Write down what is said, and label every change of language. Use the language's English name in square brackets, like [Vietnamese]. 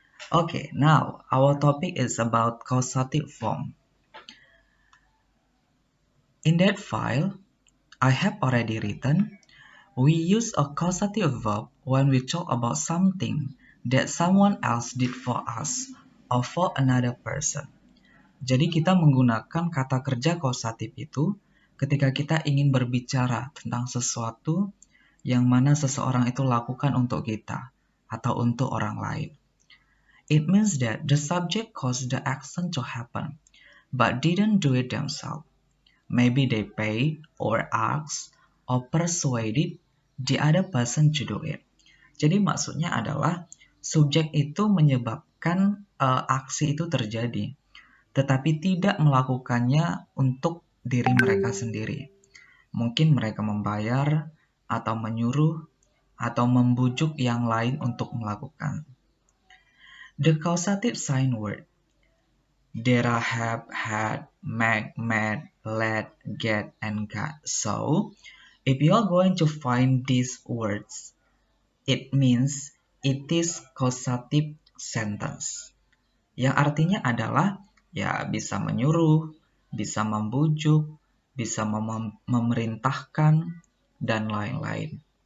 [English] Okay, now our topic is about causative form. In that file, I have already written, we use a causative verb when we talk about something that someone else did for us or for another person. [Indonesian] Jadi kita menggunakan kata kerja causative itu ketika kita ingin berbicara tentang sesuatu yang mana seseorang itu lakukan untuk kita atau untuk orang lain. [English] It means that the subject caused the action to happen, but didn't do it themselves. Maybe they paid or asked or persuaded the other person to do it. [Indonesian] Jadi maksudnya adalah subjek itu menyebabkan aksi itu terjadi, tetapi tidak melakukannya untuk diri mereka sendiri. Mungkin mereka membayar atau menyuruh atau membujuk yang lain untuk melakukan. [English] The causative sign word there are have, had, make, made, let, get, and got. So, if you are going to find these words, it means it is causative sentence. [Indonesian] Yang artinya adalah bisa menyuruh, bisa membujuk, bisa memerintahkan, dan lain-lain.